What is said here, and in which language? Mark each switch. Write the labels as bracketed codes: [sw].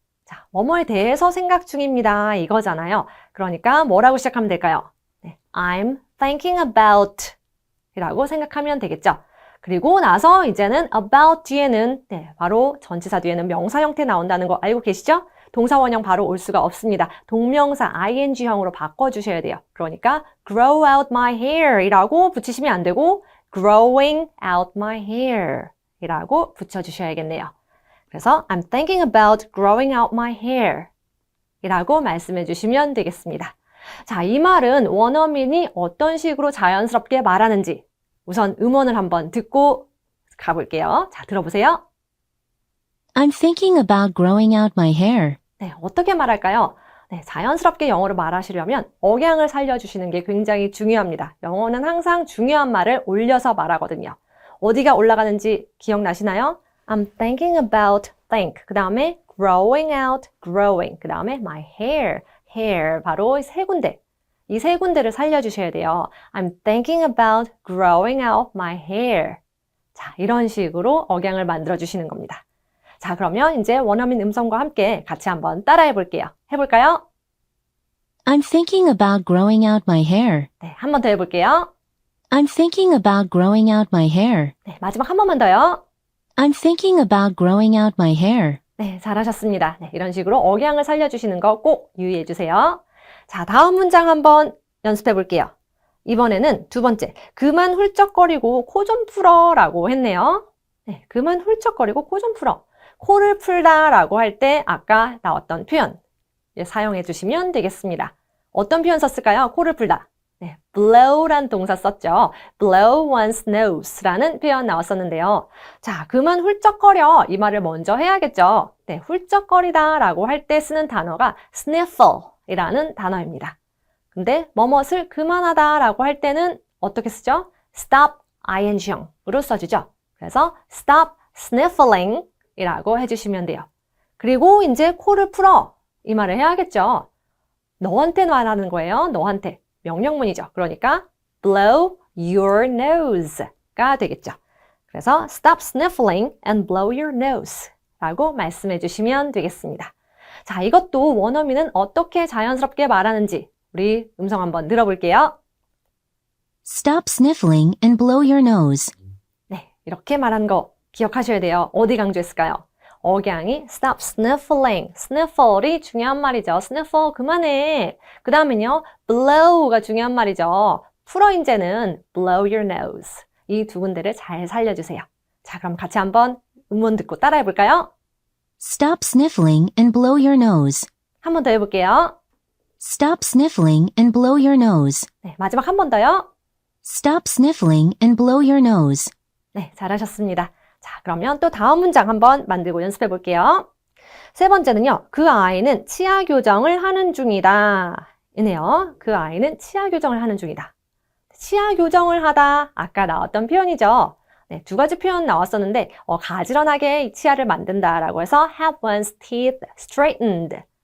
[ko] 자, 뭐뭐에 대해서 생각 중입니다. 이거잖아요. 그러니까 뭐라고 시작하면 될까요? 네, [en] I'm thinking about [ko] 이라고 생각하면 되겠죠. 그리고 나서 이제는 about 뒤에는 네, 바로 전치사 뒤에는 명사 형태 나온다는 거 알고 계시죠? 동사 원형 바로 올 수가 없습니다. 동명사 ing형으로 바꿔주셔야 돼요. 그러니까 [en] grow out my hair [ko] 이라고 붙이시면 안 되고 [en] growing out my hair [ko] 이라고 붙여주셔야겠네요. 그래서 [en] I'm thinking about growing out my hair [ko] 이라고 말씀해 주시면 되겠습니다. 자, 이 말은 원어민이 어떤 식으로 자연스럽게 말하는지 우선 음원을 한번 듣고 가볼게요. 자, 들어보세요. [en] I'm thinking about growing out my hair. [ko] 네, 어떻게 말할까요? 네, 자연스럽게 영어로 말하시려면 억양을 살려주시는 게 굉장히 중요합니다. 영어는 항상 중요한 말을 올려서 말하거든요. 어디가 올라가는지 기억나시나요? [en] I'm thinking about think. [ko] 그 다음에 [en] growing out, growing. [ko] 그 다음에 [en] my hair, hair. [ko] 바로 세 군데. 이 세 군데를 살려주셔야 돼요. [en] I'm thinking about growing out my hair. [ko] 자, 이런 식으로 억양을 만들어주시는 겁니다. 자, 그러면 이제 원어민 음성과 함께 같이 한번 따라해 볼게요. 해볼까요? [en] I'm thinking about growing out my hair. [ko] 네, 한 번 더 해볼게요. [en] I'm thinking about growing out my hair. [ko] 네, 마지막 한 번만 더요. [en] I'm thinking about growing out my hair. [ko] 네, 잘하셨습니다. 네, 이런 식으로 억양을 살려주시는 거 꼭 유의해 주세요. 자, 다음 문장 한번 연습해 볼게요. 이번에는 두 번째, 그만 훌쩍거리고 코 좀 풀어 라고 했네요. 네, 그만 훌쩍거리고 코 좀 풀어. 코를 풀다 라고 할 때 아까 나왔던 표현 사용해 주시면 되겠습니다. 어떤 표현 썼을까요? 코를 풀다. 네, blow란 동사 썼죠. [en] blow one's nose [ko] 라는 표현 나왔었는데요. 자, 그만 훌쩍거려 이 말을 먼저 해야겠죠. 네, 훌쩍거리다 라고 할 때 쓰는 단어가 sniffle이라는 단어입니다. 근데 뭐뭇을 그만하다 라고 할 때는 어떻게 쓰죠? stop ing형으로 써주죠. 그래서 [en] stop sniffling [ko] 이라고 해주시면 돼요. 그리고 이제 코를 풀어 이 말을 해야겠죠. 너한테 말하는 거예요. 너한테. 명령문이죠. 그러니까 [en] blow your nose [ko] 가 되겠죠. 그래서 [en] stop sniffling and blow your nose [ko] 라고 말씀해 주시면 되겠습니다. 자, 이것도 원어민은 어떻게 자연스럽게 말하는지 우리 음성 한번 들어볼게요. [en] Stop sniffling and blow your nose. [ko] 네, 이렇게 말한 거 기억하셔야 돼요. 어디 강조했을까요? 억양이 [en] stop sniffling, [ko] sniffle이 중요한 말이죠. sniffle 그만해. 그 다음은요, blow가 중요한 말이죠. 풀어 이제는 [en] blow your nose. [ko] 이 두 군데를 잘 살려주세요. 자, 그럼 같이 한번 음원 듣고 따라해 볼까요? [en] Stop sniffling and blow your nose. [ko] 한 번 더 해볼게요. [en] Stop sniffling and blow your nose. [ko] 네, 마지막 한 번 더요. [en] Stop sniffling and blow your nose. [ko] 네, 잘하셨습니다. 자, 그러면 또 다음 문장 한번 만들고 연습해 볼게요. 세 번째는요. 그 아이는 치아 교정을 하는 중이다. 이네요. 그 아이는 치아 교정을 하는 중이다. 치아 교정을 하다. 아까 나왔던 표현이죠. 네, 두 가지 표현 나왔었는데 가지런하게 이 치아를 만든다라고 해서 [en] have one's teeth straightened.